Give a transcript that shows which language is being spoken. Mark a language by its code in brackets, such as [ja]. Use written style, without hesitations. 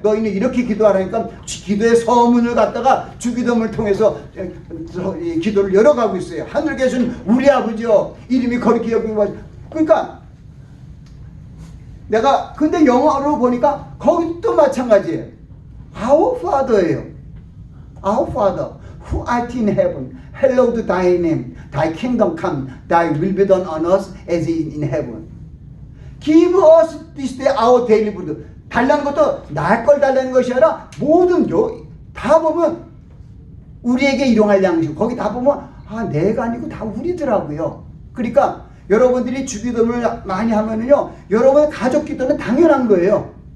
[ko] 너희는 이렇게 기도하라니까 기도의 서문을 갖다가 주기도문을 통해서 기도를 열어가고 있어요. 하늘에 계신 우리 아버지요 이름이 거룩히 여기고. 그러니까 내가 근데 영어로 보니까 거기도 마찬가지예요. [en] Our Father예요. Our Father who art in heaven, hallowed thy name, thy kingdom come, thy will be done on us as in heaven. Give us this day our daily bread. [ko] 달라는 것도 날 걸 달라는 것이 아니라 모든 다 보면 우리에게 일용할 양식. 거기 다 보면 내가 아니고 다 우리더라고요. 그러니까 여러분들이 주기도문을 많이 하면은요 여러분의 가족 기도는 당연한 거예요.